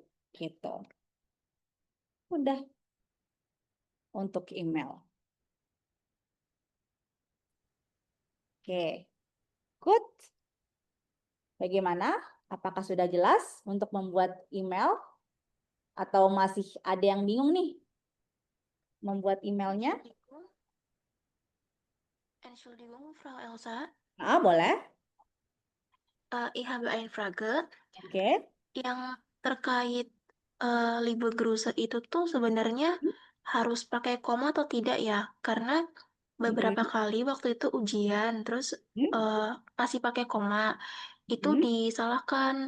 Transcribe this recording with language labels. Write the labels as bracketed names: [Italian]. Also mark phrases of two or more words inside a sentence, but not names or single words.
[Indonesian] Gitu. Udah. Untuk email. Oke. Good. Bagaimana? Apakah sudah jelas untuk membuat email? Atau masih ada yang bingung nih membuat emailnya? [German] Entschuldigung, Frau Elsa. [Indonesian] Boleh. [German] Ich habe eine Frage. [Indonesian] Oke. Yang terkait [German] Liebe Grüße [Indonesian] itu tuh sebenarnya harus pakai koma atau tidak ya? Karena beberapa kali waktu itu ujian, terus masih pakai koma. Itu disalahkan.